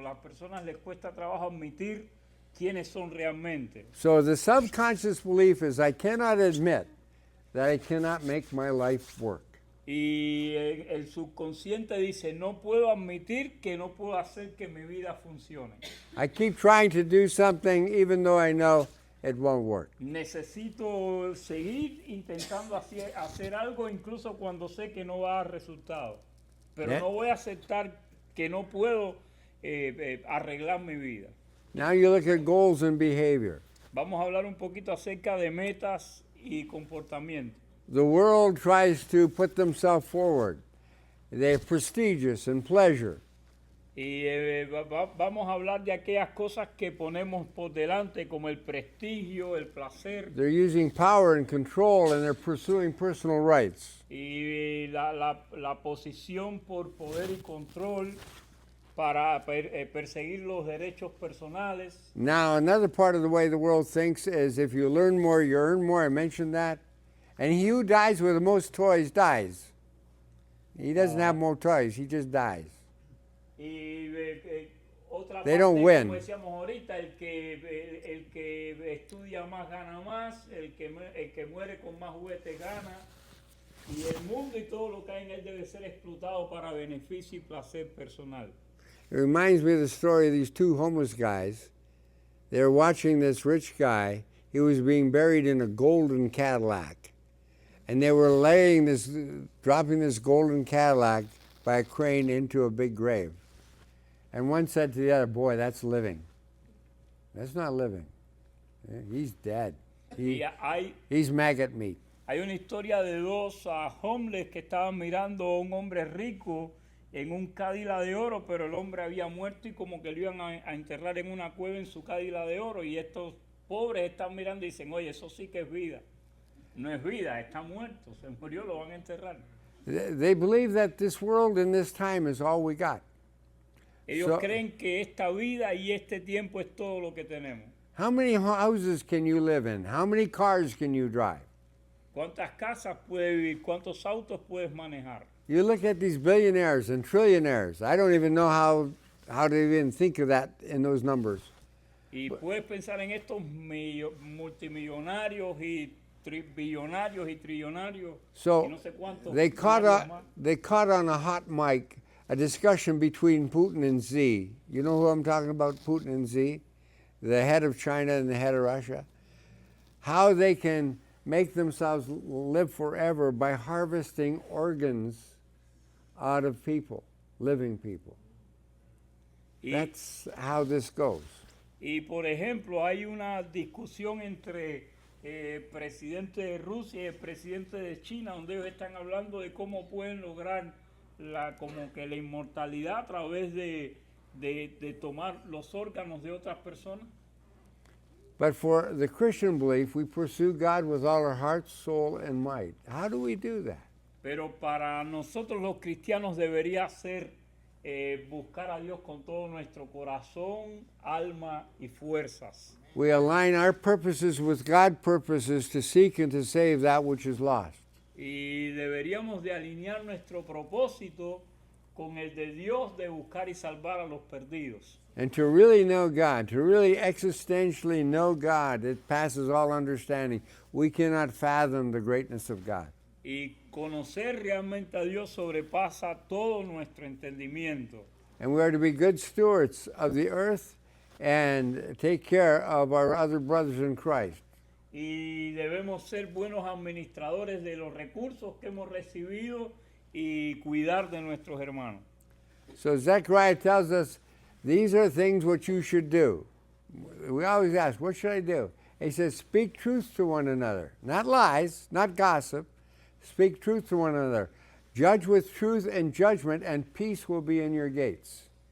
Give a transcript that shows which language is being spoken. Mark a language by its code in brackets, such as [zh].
[es] Las personas les cuesta trabajo admitir quiénes son realmente. [en] So the subconscious belief is I cannot admit that I cannot make my life work. [es] Y el subconsciente dice, no puedo admitir que no puedo hacer que mi vida funcione. [en] I keep trying to do something even though I know it won't work. [es] Necesito seguir intentando hacer algo incluso cuando sé que no va a dar resultado. Pero no voy a aceptar que no puedo arreglar mi vida. [en] Now you look at goals and behavior. [es] Vamos a hablar un poquito acerca de metas y comportamiento. [en] The world tries to put themselves forward. They're prestigious and pleasure. [es] Y vamos a hablar de aquellas cosas que ponemos por delante como el prestigio, el placer. [en] They're using power and control and they're pursuing personal rights. [es] Y la posición por poder y control para perseguir los derechos personales. [en] Now, another part of the way the world thinks is if you learn more, you earn more. I mentioned that. And he who dies with the most toys dies. He doesn't have more toys, he just dies. [es] Y otra [en] They [es] parte, [en] don't win. [es] como decíamos ahorita, el que estudia más gana más, el que muere con más juguetes gana. Y el mundo y todo lo que hay en él debe ser explotado para beneficio y placer personal. [en] It reminds me of the story of these two homeless guys. They were watching this rich guy. He was being buried in a golden Cadillac. And they were dropping this golden Cadillac by a crane into a big grave. And one said to the other, boy, that's living. That's not living. He's dead. He's maggot meat. [es] Hay una historia de dos homeless que estaban mirando a un hombre rico en un Cadillac de oro, pero el hombre había muerto y como que lo iban a enterrar en una cueva en su Cadillac de oro. Y estos pobres están mirando y dicen, oye, eso sí que es vida. No es vida, está muerto, se murió, lo van a enterrar. [en] They believe that this world and this time is all we got. [es] Ellos creen que esta vida y este tiempo es todo lo que tenemos. [en] How many houses can you live in? How many cars can you drive? [es] ¿Cuántas casas puedes vivir? ¿Cuántos autos puedes manejar? [en] You look at these billionaires and trillionaires. I don't even know how to even think of that in those numbers. [es] Y puedes pensar en estos multimillonarios y billonarios y trillonarios. [en] So [es] y no sé cuántos [en] they caught on a hot mic a discussion between Putin and Xi. You know who I'm talking about, Putin and Xi? The head of China and the head of Russia. How they can make themselves live forever by harvesting organs out of people, living people. That's how this goes. [es] Y por ejemplo, hay una discusión entre presidente de Rusia y el presidente de China, donde ellos están hablando de cómo pueden lograr como que la inmortalidad a través de tomar los órganos de otras personas. [en] But for the Christian belief, we pursue God with all our heart, soul, and might. How do we do that? [es] Pero para nosotros los cristianos debería ser buscar a Dios con todo nuestro corazón, alma y fuerzas. [en] We align our purposes with God's purposes to seek and to save that which is lost. [es] Y deberíamos de alinear nuestro propósito con el de Dios de buscar y salvar a los perdidos. [en] And to really know God, to really existentially know God, it passes all understanding. We cannot fathom the greatness of God. [es] Y conocer realmente a Dios sobrepasa todo nuestro entendimiento. [en] and we are to be good stewards of the earth and take care of our other brothers in Christ. [es] Y debemos ser buenos administradores de los recursos que hemos recibido y cuidar de nuestros hermanos. [en] So Zechariah tells us these are things which you should do. We always ask, what should I do? He says, speak truth to one another. Not lies, not gossip. Speak truth to one another. Judge with truth and judgment, and peace will be in your gates.